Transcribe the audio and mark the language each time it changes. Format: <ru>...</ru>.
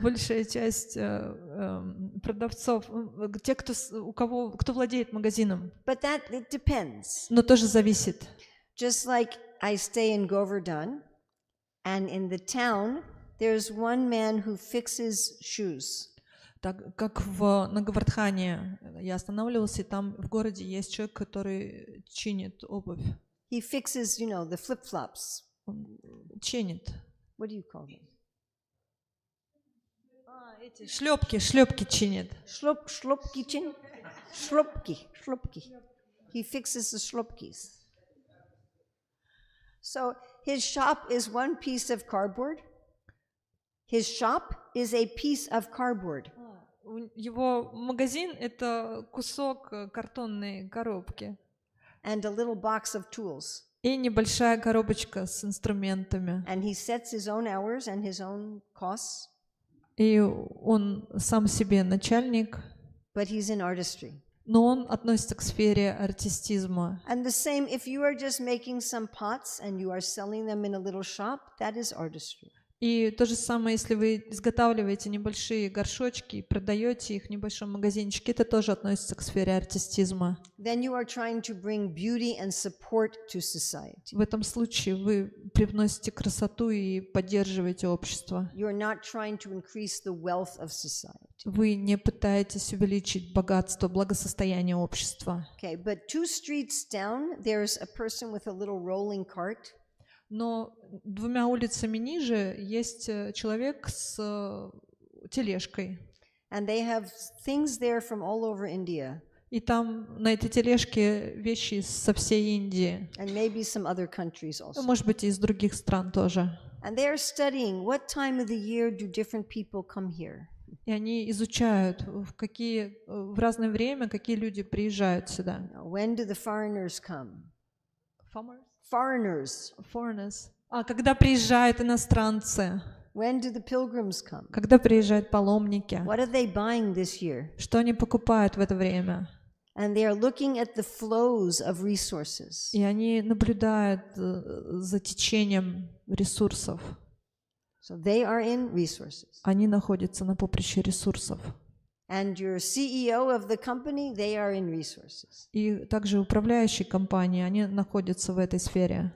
<ru>Большая часть продавцов, те, кто владеет магазином.</ru> <en>But it depends.</en> <ru>Но тоже зависит.</ru> <en>Just like I stay in Govardhan, and in the town, there's one man who fixes shoes.</en> <ru>Так как на Говардхане я останавливался, и там в городе есть человек, который чинит обувь.</ru> <en>He fixes, the flip-flops.</en> <ru>Он чинит.</ru> <en>What do you call them?</en> <ru>Эти шлепки чинит. Shlopki chin? Shlopki.</ru> <en>He fixes the shlopkis. So his shop is one piece of cardboard. His shop is a piece of cardboard.</en> <ru>Его магазин — это кусок картонной коробки.</ru> <en>And a little box of tools.</en> <ru>И небольшая коробочка с инструментами.</ru> <en>And he sets his own hours and his own costs.</en> <ru>И он сам себе начальник.</ru> <en>But he's in artistry.</en> <ru>Но он относится к сфере артистизма.</ru> <en>And the same, if you are just making some pots and you are selling them in a little shop, that is artistry.</en> <ru>И то же самое, если вы изготавливаете небольшие горшочки и продаете их в небольшом магазинчике, это тоже относится к сфере артистизма.</ru> <en>Then you are trying to bring beauty and support to society.</en> <ru>В этом случае вы привносите красоту и поддерживаете общество.</ru> <en>You are not trying to increase the wealth of society.</en> <ru>Вы не пытаетесь увеличить богатство, благосостояние общества.</ru> <en>Okay, but 2 streets down, there's a person with a little rolling cart.</en> <ru>Но 2 улицами ниже есть человек с тележкой.</ru> <en>And they have things there from all over India.</en> <ru>И там на этой тележке вещи со всей Индии.</ru> <en>And maybe some other countries also.</en> <ru>Может быть, и из других стран тоже.</ru> <en>And they are studying what time of the year do different people come here.</en> <ru>И они изучают, в разное время какие люди приезжают сюда.</ru> <en>When do the foreigners come? Foreigners. Foreigners.</en> <ru>Когда приезжают иностранцы?</ru> <en>When do the pilgrims come?</en> <ru>Когда приезжают паломники?</ru> <en>What are they buying this year?</en> <ru>Что они покупают в это время?</ru> <en>And they are looking at the flows of resources.</en> <ru>И они наблюдают за течением ресурсов.</ru> <en>So they are in resources.</en> <ru>Они находятся на поприще ресурсов.</ru> <en>And your CEO of the company, they are in resources.</en> <ru>И также управляющие компании, они находятся в этой сфере.</ru>